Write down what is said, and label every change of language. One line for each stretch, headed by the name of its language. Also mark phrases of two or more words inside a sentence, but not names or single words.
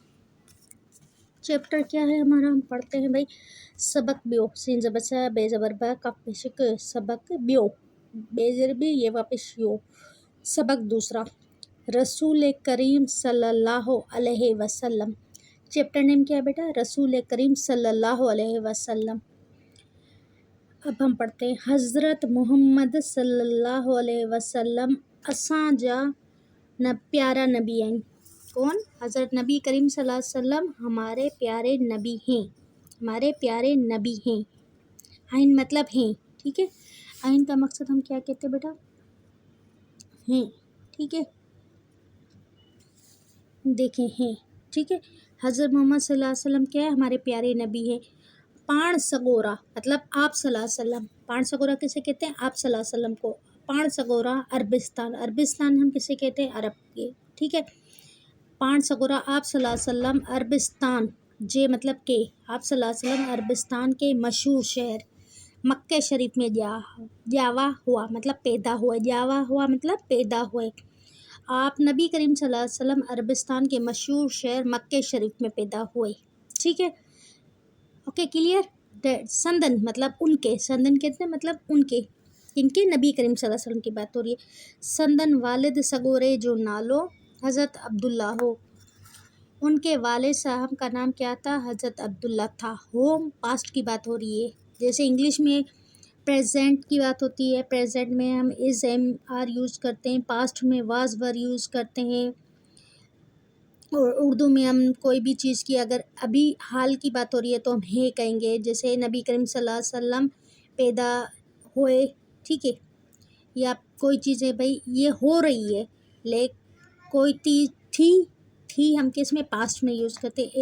Urdu: چیپٹر کیا ہے ہمارا، ہم پڑھتے ہیں بھائی
Sindhi: सबक ब्यो,
Urdu: سین زبر سا بے زبر با کف پیشک,
Sindhi: सबक ब्यो,
Urdu: بیجر بھی یہ واپس یو. سبق دوسرا، رسول کریم
Arabic: صلى الله عليه وسلم.
English: chapter name
Urdu: کیا ہے بیٹا?
Arabic: رسول كريم صلى الله عليه وسلم.
Urdu: اب ہم پڑھتے ہیں حضرت محمد
Arabic: صلى الله عليه وسلم
Sindhi: असां जा न प्यारा नबी आइन।
Urdu: کون? حضرت نبی کریم
Arabic: صلى الله عليه وسلم
Urdu: ہمارے پیارے نبی ہیں، ہمارے پیارے نبی ہیں. آئن مطلب ہیں. ٹھیک ہے، آئن کا مقصد ہم کیا کہتے ہیں بیٹا? ہیں۔ ٹھیک ہے، دیکھیں ہیں. ٹھیک ہے، حضرت محمد
Arabic: صلى الله عليه وسلم
Urdu: کیا ہے? ہمارے پیارے نبی ہیں.
Sindhi: पाण सगोरा
Urdu: مطلب آپ
Arabic: صلى الله عليه وسلم.
Sindhi: पाण सगोरा
Urdu: کسے کہتے ہیں?
Arabic: आप صلى الله عليه وسلم को।
Sindhi: पाण सगोरा
Urdu: عربستان، عربستان ہم کسے کہتے ہیں؟ عرب کے. ٹھیک ہے,
Sindhi: पाण सगोरा
Urdu: आप
Arabic: صلى الله عليه وسلم
Urdu: عربستان، جے مطلب کے، آپ
Arabic: صلى الله عليه وسلم
Urdu: عربستان کے مشہور شہر مکے شریف میں جاوا ہوا مطلب پیدا ہوئے، جاوا ہوا مطلب پیدا ہوئے. آپ نبی کریم
Arabic: صلى الله عليه وسلم
Urdu: عربستان کے مشہور شہر مکے شریف میں پیدا ہوئے. ٹھیک ہے,
English: okay clear.
Urdu: سندن مطلب ان کے، سندن کہتے ہیں مطلب ان کے، ان کے نبی کریم
Arabic: صلى الله عليه وسلم
Urdu: کی بات ہو رہی ہے.
Sindhi: संदन वालिद सगोरे जो नालो हज़रत अब्दुल्ला हो,
Urdu: ان کے والد صاحب کا نام کیا تھا؟ حضرت عبداللہ تھا۔ ہوم پاسٹ کی بات ہو رہی ہے، جیسے انگلش میں پریزنٹ کی بات ہوتی ہے، پریزنٹ میں ہم
English: is am are
Urdu: یوز کرتے ہیں، پاسٹ میں
English: was were
Urdu: یوز کرتے ہیں، اور اردو میں ہم کوئی بھی چیز کی اگر ابھی حال کی بات ہو رہی ہے تو ہم ہے کہیں گے، جیسے نبی کریم
Arabic: صلی اللہ علیہ وسلم
Urdu: پیدا ہوئے، ٹھیک ہے، یا کوئی چیز ہے بھائی یہ ہو رہی ہے، کوئی تھی ہم کس میں پاسٹ میں یوز کرتے ہیں۔